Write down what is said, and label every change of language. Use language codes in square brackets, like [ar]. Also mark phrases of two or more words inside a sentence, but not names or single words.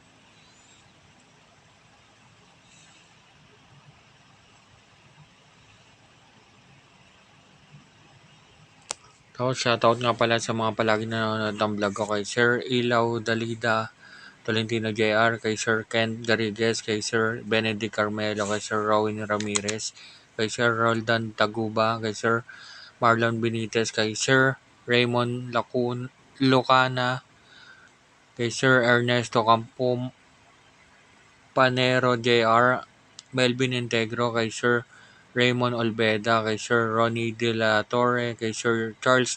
[tl] Tapos shoutout nga pala sa mga palagi nanonood ng vlog ko kay Sir Ilaw Dalida, Tolentino JR, kay Sir Kent Garrigues, kay Sir Benedict Carmelo, kay Sir Rowan Ramirez, kay Sir Roldan Taguba, kay Sir Marlon Benitez, kay Sir Raymond Lucana, kay Sir Ernesto Panero JR, Melvin Integro, kay Sir Raymond Olveda, kay Sir Ronnie De La Torre, kay Sir Charles